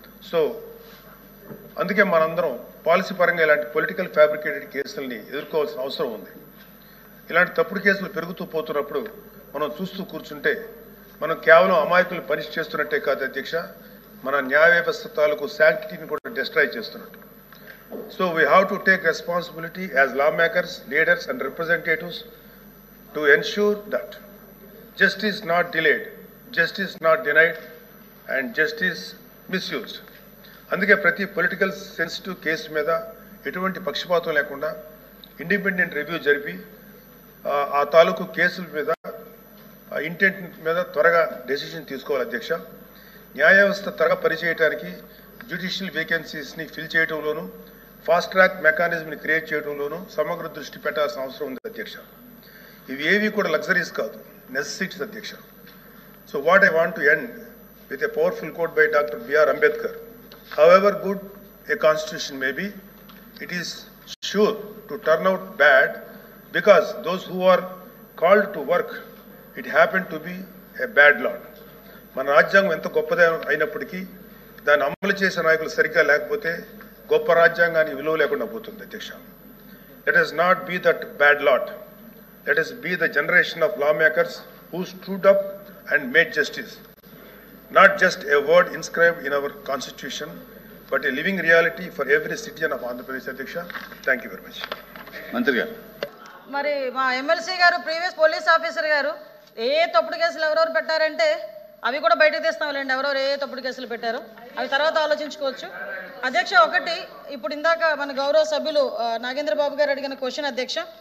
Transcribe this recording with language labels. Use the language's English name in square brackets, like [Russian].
[Telugu] So అందుకే మనందరం policy పరంగా ఇలాంటి పొలిటికల్ ఫ్యాబ్రికేటెడ్ కేసుల్ని ఎదుర్కోవాల్సిన అవసరం ఉంది. ఇలాంటి తప్పుడు కేసులు పెరుగుతూ పోతున్నప్పుడు మనం చూస్తూ కూర్చుంటే మనం కేవలం అమాయకులు పనిష్ చేస్తున్నట్టే కాదు అధ్యక్ష, మన న్యాయ వ్యవస్థ తాలూకు శాంక్టిటీని కూడా డిస్ట్రాయ్ చేస్తున్నట్టు. [English] So we have to take responsibility as lawmakers, leaders and representatives to ensure that justice not delayed, justice not denied and justice misused. [Telugu] అందుకే ప్రతి పొలిటికల్ సెన్సిటివ్ కేసు మీద ఎటువంటి పక్షపాతం లేకుండా ఇండిపెండెంట్ రివ్యూ జరిపి ఆ తాలూకు కేసుల మీద ఇంటెంట్ మీద త్వరగా డెసిషన్ తీసుకోవాలి అధ్యక్ష. న్యాయ వ్యవస్థ త్వరగా పనిచేయడానికి judicial వేకెన్సీస్ని fill చేయడంలోనూ fast track మెకానిజంని create చేయడంలోనూ సమగ్ర దృష్టి పెట్టాల్సిన అవసరం ఉంది అధ్యక్ష. ఇవి ఏవి కూడా లగ్జరీస్ కాదు, నెసెసిటీస్ అధ్యక్ష. [English] So what I want to end with a powerful quote by doctor B R Ambedkar. However good a constitution may be, it is sure to turn out bad because those who are called to work, it happened to be a bad law. [Telugu] మన రాజ్యాంగం ఎంత గొప్పదే అయినప్పటికీ దాన్ని అమలు చేసే నాయకులు సరిగ్గా లేకపోతే గొప్ప రాజ్యాంగానికి విలువ లేకుండా పోతుంది అధ్యక్ష. [English] Let us not be that bad lot. Let us be the generation of lawmakers who stood up and made justice. Not just a word inscribed in our constitution, but a living reality for every citizen of Andhra Pradesh. Adhyaksha, thank you very much. [Telugu] మంత్రి గారు. మరి మా MLC గారు, previous police officer గారు తప్పుడు కేసులు ఎవరెవరు పెట్టారంటే అవి కూడా బయటకు తీస్తాంలేండి, ఎవరెవరు తప్పుడు కేసులు పెట్టారు అవి తర్వాత ఆలోచించుకోవచ్చు. అధ్యక్ష, ఒకటి ఇప్పుడు ఇందాక మన గౌరవ సభ్యులు నాగేంద్ర బాబు గారు అడిగిన క్వశ్చన్ అధ్యక్ష.